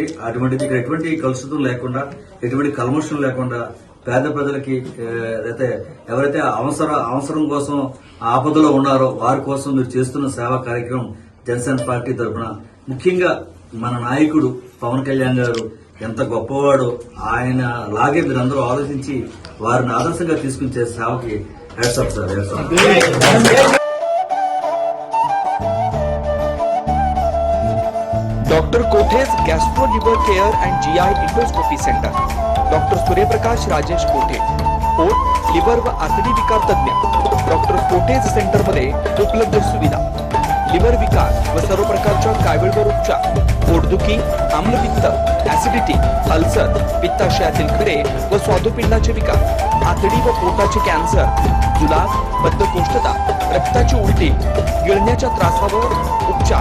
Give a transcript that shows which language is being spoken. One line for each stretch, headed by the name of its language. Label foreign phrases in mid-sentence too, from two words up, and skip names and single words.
Telugu: అటువంటిది ఇక్కడ ఎటువంటి కలుషితం లేకుండా, ఎటువంటి కల్మషం లేకుండా పేద ప్రజలకి ఎవరైతే అవసరం కోసం ఆపదలో ఉన్నారో వారి కోసం మీరు చేస్తున్న సేవా కార్యక్రమం జనసేన పార్టీ తరఫున, ముఖ్యంగా మన నాయకుడు పవన్ కళ్యాణ్ గారు ఎంత గొప్పవాడో, ఆయన లాగే మీరందరూ ఆలోచించి వారిని ఆదర్శంగా తీసుకుని సేవకి
English: hats off sir.
Marathi: डॉक्टर कोठेज गॅस्ट्रो लिव्हर केअर अँड जीआय इंडोस्कोपी सेंटर, डॉक्टर सूर्यप्रकाश राजेश कोठे, पोट, लिव्हर व आतडी विकार तज्ञ. डॉक्टर कोठेज सेंटर मध्ये उपलब्ध सुविधा, लिव्हर विकार व सर्व प्रकारच्या कावीळवर उपचार, पोटदुखी, आम्लपित्त, ऍसिडिटी, अल्सर, पित्ताशयातील खडे व स्वादुपिंडाचे विकार, आतडी व पोटाचे कॅन्सर, जुलाब, बद्धकोष्ठता, रक्ताची उलटी, गिळण्याच्या त्रासावर उपचार.